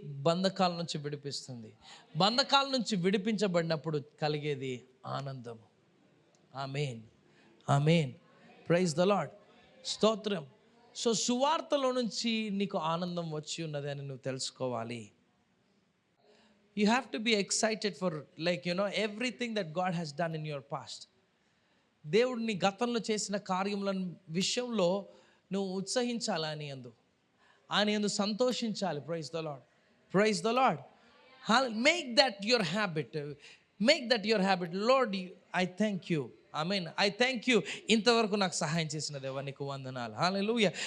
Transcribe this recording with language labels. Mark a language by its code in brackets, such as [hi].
[te] బంధకాల నుంచి విడిపిస్తుంది. బంధకాల నుంచి విడిపించబడినప్పుడు కలిగేది ఆనందము. ఆమేన్, ఆమేన్, [en] praise the Lord, [te] స్తోత్రం. సో సువార్తలో నుంచి నీకు ఆనందం వచ్చి ఉన్నది అని నువ్వు తెలుసుకోవాలి. [en] You have to be excited for everything that God has done in your past. [te] దేవుడు నీ గతంలో చేసిన కార్యముల విషయంలో నువ్వు ఉత్సహించాలి, ఆయన యందు సంతోషించాలి. [en] Praise the Lord, praise the Lord. Make that your habit, make that your habit. Lord I thank you, [te] amen, I thank you. ఇంతవరకు నాకు సహాయం చేసిన దేవా నీకు వందనాలు. హల్లెలూయా.